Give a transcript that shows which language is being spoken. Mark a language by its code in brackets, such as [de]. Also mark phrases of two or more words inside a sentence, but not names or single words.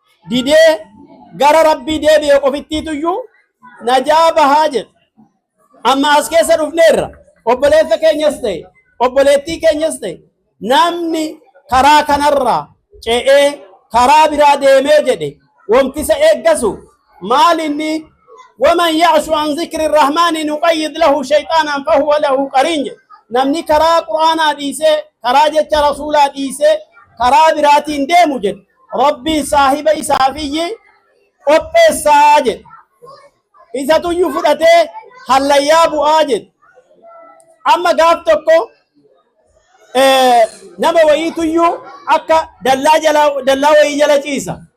[om] didee gara Rabbii deebi'e qofittiituyyuu najaa bahaa jedhe. Amma as keessa dhufneerra. Obboleessa keenyas ta'e, obboleettii keenyas ta'e, namni karaa kanarraa ce'ee karaa biraa deemee jedhe, wamti isa eeggasu maal inni? [ar] "ومن يعش عن ذكر الرحمن نقيض له شيطانا فهو له قرين," [om] jedhe. Namni karaa Qur'aanaa dhiisee, karaa jecha Rasuulaa dhiisee, karaa biraatiin deemu jedhe, Rabbiin saahiba isaafiyyi qopheessaa jedhe. Isatuyyuu fudhatee hallayyaa bu'aa jedhe. Amma gaaf tokko, eh, nama wayiituyyuu akka dallaa jala, dallaa wayii jala ciisa.